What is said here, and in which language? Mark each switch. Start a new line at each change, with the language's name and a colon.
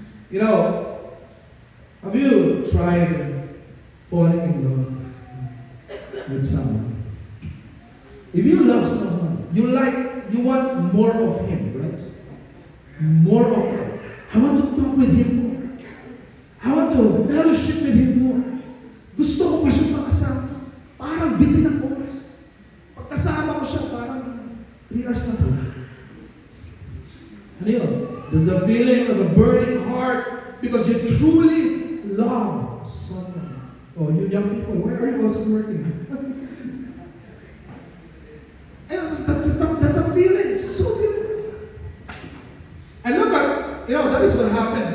English: You know, have you tried falling in love with someone? If you love someone, you want more of him, right? More of her. I want to talk with him more. I want to fellowship with him more.
Filipino: Gusto ko pa siya makasama. Parang bitin ng oras. Pagkasama ko siya, parang 3 hours na pala. Ano yun?
English: There's a feeling of a burning heart because you truly love someone. Oh, you young people, why are you all smirking? That's a feeling. It's so beautiful. And look at, that is what happened.